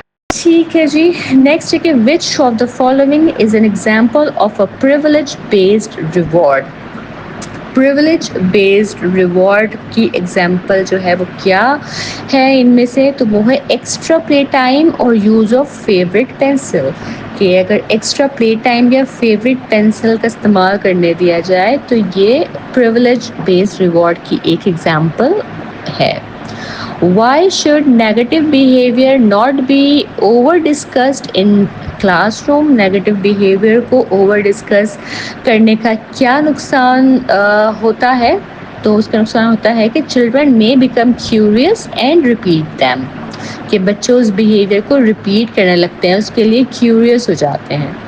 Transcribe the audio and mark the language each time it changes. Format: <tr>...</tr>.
<ur>ٹھیک ہے جی, نیکسٹ ہے کہ</ur> <en>Which of the following is an example of a privilege based reward?</en> <ur>Privilege based reward کی example جو ہے وہ کیا ہے ان میں سے؟ تو وہ ہے ایکسٹرا پلے ٹائم اور</ur> <en>Use of favourite pencil.</en> <ur>کہ اگر ایکسٹرا پلے ٹائم یا فیوریٹ پینسل کا استعمال کرنے دیا جائے تو یہ پریویلیج بیسڈ ریوارڈ کی ایک ایگزامپل ہے.</ur> <en>Why should negative behavior not be over discussed in classroom?</en> <ur>Negative behaviour کو اوور ڈسکس کرنے کا کیا نقصان ہوتا ہے؟ تو اس کا نقصان ہوتا ہے کہ children</ur> <en>may become curious and repeat them.</en> <ur>کہ بچے اس بیہیویئر کو ریپیٹ کرنے لگتے ہیں, اس کے لیے کیوریس ہو جاتے ہیں.</ur>